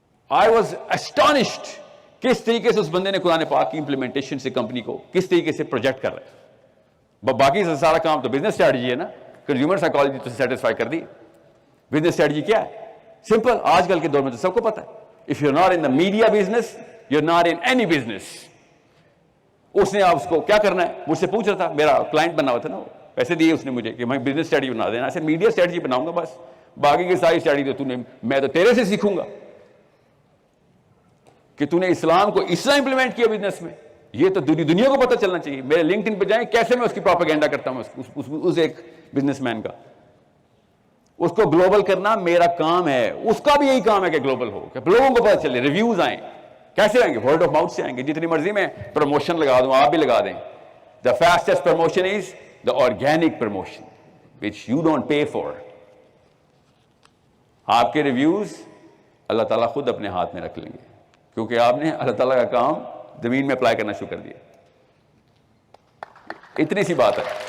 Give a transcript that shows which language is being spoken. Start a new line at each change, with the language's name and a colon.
English: I was astonished
Urdu: کس طریقے سے اس بندے نے قرآن پاک کی امپلیمنٹیشن سے کمپنی کو کس طریقے سے پروجیکٹ کر رہا ہے. باقی سارا کام تو بزنس اسٹریٹجی ہے نا, کنزیومر سائیکالوجی تو سیٹسفائی کر دی. بزنس اسٹریٹجی کیا ہے؟ سمپل, آج کل کے دور میں تو سب کو پتا ہے.
English: If you're not in the media business, you're not in any business.
Urdu: اس نے آپ اس کو کیا کرنا ہے مجھ سے پوچھ رہا تھا, میرا کلائنٹ بنا ہوا تھا نا, پیسے دیے اس نے مجھے کہ میں بزنس اسٹریٹجی بنا دینا. ایسے میڈیا اسٹریٹجی بناؤں گا بس, باقی کی ساری اسٹریٹجی تو میں تو تیرے سے سیکھوں گا کہ تو نے اسلام کو اس طرح امپلیمنٹ کیا بزنس میں. یہ تو دنیا کو پتہ چلنا چاہیے. میرے لنکڈ ان پہ جائیں, کیسے میں اس کی پروپیگنڈا کرتا ہوں اس ایک بزنس مین کا. اس کو گلوبل کرنا میرا کام ہے. اس کا بھی یہی کام ہے کہ گلوبل ہو, کہ لوگوں کو پتہ چلے, ریویوز آئیں. کیسے آئیں گے؟ ورڈ آف ماؤتھ سے آئیں گے. جتنی مرضی میں پروموشن لگا دوں, آپ بھی لگا دیں.
English: The fastest promotion is the organic promotion which you don't pay for.
Urdu: آپ کے ریویوز اللہ تعالیٰ خود اپنے ہاتھ میں رکھ لیں گے, کیونکہ آپ نے اللہ تعالیٰ کا کام زمین میں اپلائی کرنا شروع کر دیا. اتنی سی بات ہے.